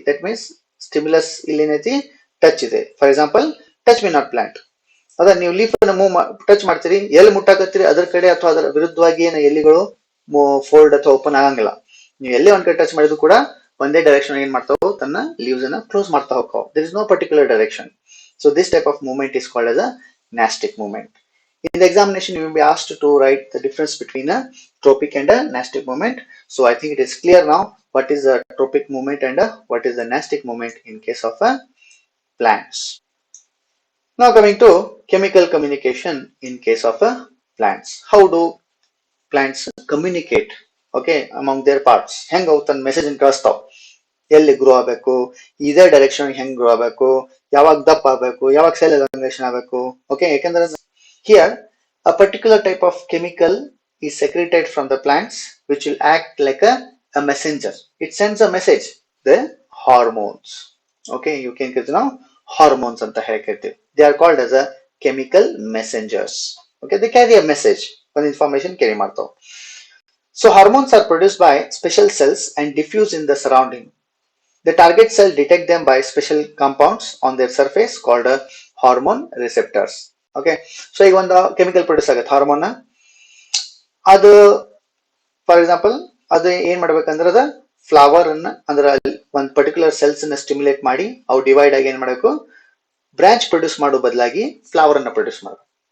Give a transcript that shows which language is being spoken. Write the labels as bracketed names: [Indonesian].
[English] That means stimulus [Kannada] ಇಲ್ಲಿ ಏನೈತಿ, touch ಇದೆ. [English] For example touch me not plant. [Kannada] ಅದ ನೀವು ಲೀಫ್ ಅನ್ನ ಮೂವ್ ಟಚ್ ಮಾಡ್ತೀರಿ, ಎಲ್ಲಿ ಮುಟ್ಟಾಕತ್ತೀರಿ ಅದರ ಕಡೆ ಅಥವಾ ಅದರ ವಿರುದ್ಧವಾಗಿ ಏನು ಎಲ್ಲಿಗಳು ಫೋಲ್ಡ್ ಅಥವಾ ಓಪನ್ ಆಗಂಗಿಲ್ಲ. ನೀವು ಎಲ್ಲೇ ಒಂದ್ ಕಡೆ ಟಚ್ ಮಾಡಿದ್ರು ಕೂಡ ಒಂದೇ ಡೈರೆಕ್ಷನ್ ಏನ್ ಮಾಡ್ತಾವ, ತನ್ನ ಲೀವ್ಸ್ ಅನ್ನ ಕ್ಲೋಸ್ ಮಾಡ್ತಾ ಹೋಗ್ತಾವ. [English] There is no particular direction. So this type of movement is called as a nastic movement. In the examination, you will be asked to write the difference between a tropic and a nastic movement. So I think it is clear now what is a tropic movement and what is the nastic movement in case of plants. Now coming to chemical communication in case of plants. How do plants communicate? Okay, among their parts. [Kannada] ಹೆಂಗ ಅವು ತನ್ನ message ಕಳಿಸ್ತಾವ, ಎಲ್ಲಿ grow ಆಗಬೇಕು, ಇದೇ direction ಹೆಂಗ್ grow ಆಗಬೇಕು, ಯಾವಾಗ ದಪ್ಪ ಆಗಬೇಕು, ಯಾವಾಗ ಸೆಲ್ ಎಲಾಂಗೇಷನ್ ಆಗಬೇಕು. [English] okay, [Kannada] ಯಾಕಂದ್ರೆ [English] Here a particular type of chemical is secreted from the plants which will act like a messenger. It sends a message, the hormones. Okay, you can get now hormones [Kannada] anta ಹೇಳ್ಕೇಳ್ತೀವಿ. [English] They are called as a chemical messengers. Okay, they carry a message, one information carry [Kannada] ಮಾಡ್ತಾವ. [English] So hormones are produced by special cells and diffuse in the surrounding. The target cell detect them by special compounds on their surface called hormone receptors. [Kannada] Okay, so ಈಗ ಒಂದು chemical produce ಆಗುತ್ತೆ hormone. ಅದು for example ಅದು ಏನ್ ಮಾಡ್ಬೇಕಂದ್ರೆ ಅದ flower ಅನ್ನ ಅಂದ್ರೆ ಒಂದು ಪರ್ಟಿಕ್ಯುಲರ್ ಸೆಲ್ಸ್ ಅನ್ನ ಸ್ಟಿಮ್ಯುಲೇಟ್ ಮಾಡಿ ಅವು ಡಿವೈಡ್ ಆಗಿ ಏನ್ ಮಾಡಬೇಕು, ಬ್ರಾಂಚ್ ಪ್ರೊಡ್ಯೂಸ್ ಮಾಡೋ ಬದಲಾಗಿ ಫ್ಲವರ್ ಅನ್ನ ಪ್ರೊಡ್ಯೂಸ್ ಮಾಡಬೇಕು.